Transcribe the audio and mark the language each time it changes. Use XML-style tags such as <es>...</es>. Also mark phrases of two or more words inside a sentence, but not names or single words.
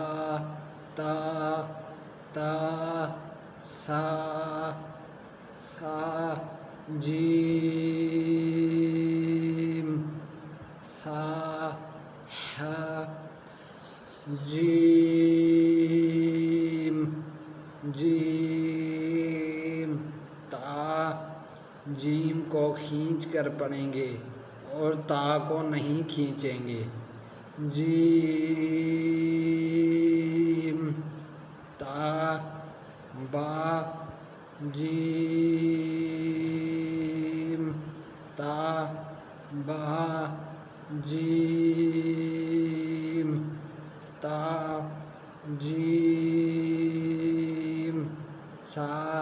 <ar>تا، ثا، جیم، جیم، تا۔</ar> <ur>جیم کو کھینچ کر پڑھیں گے اور تا کو نہیں کھینچیں گے۔</ur> <ar>جیم، تا، با، جیم، تا، با، جیم، تا، جیم، ثا،</ar>